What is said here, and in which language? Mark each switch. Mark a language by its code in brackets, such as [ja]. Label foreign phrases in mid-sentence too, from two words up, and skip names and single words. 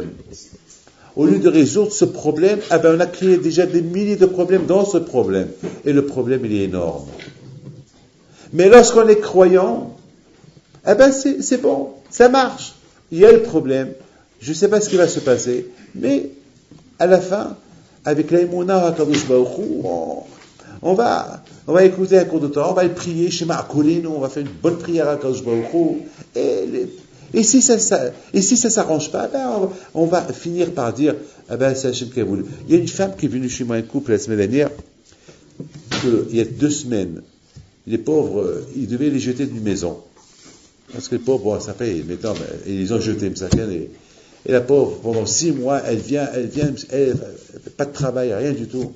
[fr] Au lieu de résoudre ce problème, on a créé déjà des milliers de problèmes dans ce problème, et le problème il est énorme. Mais lorsqu'on est croyant, c'est bon, ça marche. Il y a le problème, je ne sais pas ce qui va se passer, mais à la fin, avec l'aïmouna [he] הקדוש ברוך הוא, [fr] on va écouter un cours de Torah, on va prier chez Ma'akolin, on va faire une bonne prière à [he] הקדוש ברוך הוא, [fr] et si ça s'arrange pas, on va finir par dire, c'est Hachem qui a voulu. Il y a une femme qui est venue chez moi, un couple la semaine dernière, il y a 2 semaines, les pauvres, ils devaient les jeter d'une maison. Parce que les pauvres, ça paye, mais non, ils les ont jetés, et la pauvre, pendant 6 mois, elle vient, pas de travail, rien du tout.